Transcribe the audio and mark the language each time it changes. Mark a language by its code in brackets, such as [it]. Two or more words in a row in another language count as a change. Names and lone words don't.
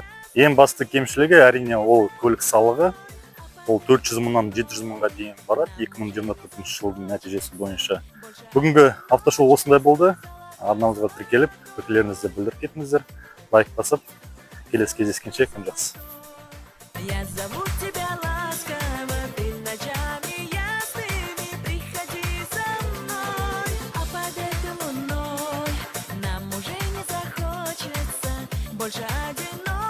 [kk] Ең басты кемшілігі әрине ол көлік салығы. Ол 400 мыңнан 700 мыңға дейін барады 2024 жылдың нәтижесі бойынша. Бүгінгі автошоу осындай болды. Арнамызға тіркеліп, пікірлеріңізді білдіріп кетіңіздер. Лайк басып, келесі кездескенше күн жақсы. [ru] Я зову тебя ласково, ты ночами ясными приходи за мной, а под этой луной нам уже не захочется больше одиночества.